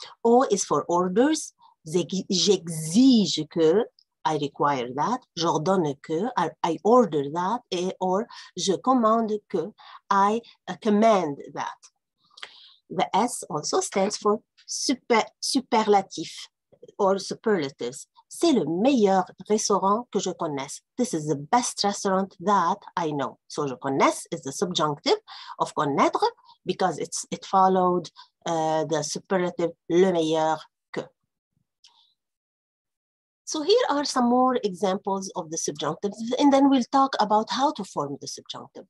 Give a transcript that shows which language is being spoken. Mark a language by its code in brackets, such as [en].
[en] O is for orders. [fr] J'exige que, [en] I require that. [fr] J'ordonne que, [en] I order that. Or [fr] je commande que, [en] I command that. The S also stands for superlatif or superlatives. [fr] c'est le meilleur restaurant que je connaisse. [en] This is the best restaurant that I know. So je connais is the subjunctive of connaître because it followed the superlative [fr] le meilleur que. [en] So here are some more examples of the subjunctives, and then we'll talk about how to form the subjunctive.